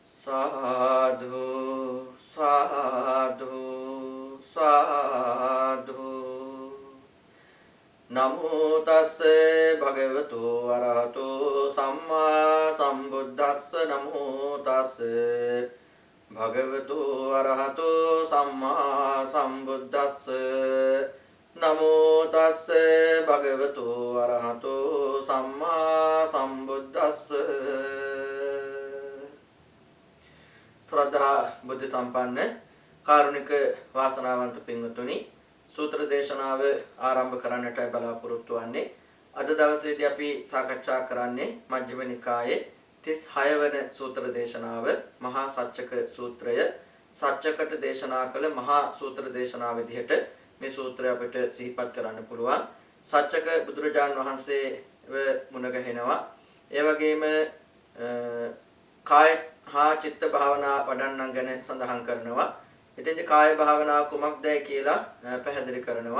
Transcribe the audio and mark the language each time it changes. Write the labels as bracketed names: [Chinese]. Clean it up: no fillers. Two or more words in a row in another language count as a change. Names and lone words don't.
[Pali] साधु साधु साधु नमो तस्से भगवतो अरहतो सम्मा सम्बुद्धस्स नमो तस्से भगवतो अरहतो सम्मा सम्बुद्धस्स नमो तस्से भगवतो अरहतो सम्मा सम्बुद्धस्स [Sinhala] ශ්‍රද්ධා බුද්ධි සම්පන්න කාරුණික වාසනාවන්ත පින්වතුනි සූත්‍ර දේශනාව ආරම්භ කරන්නට බලාපොරොත්තු වන්නේ අද දවසේදී අපි සාකච්ඡා කරන්නේ මජ්ක්‍ධිම නිකායේ 36 වන සූත්‍ර දේශනාව මහා සච්චක සූත්‍රය සච්චකට දේශනා කළ මහා සූත්‍ර දේශනාව විදිහට මේ සූත්‍රය අපිට සිහිපත් කරන්න පුළුවන් සච්චක බුදුරජාන් වහන්සේව මුණ ගැහෙනවා ඒ වගේම කාය හා චිත්ත භාවනා වඩන්නන් ගැන සඳහන් කරනවා ඉතින්ද කාය භාවනා කුමක්දයි කියලා පැහැදිලි කරනවා.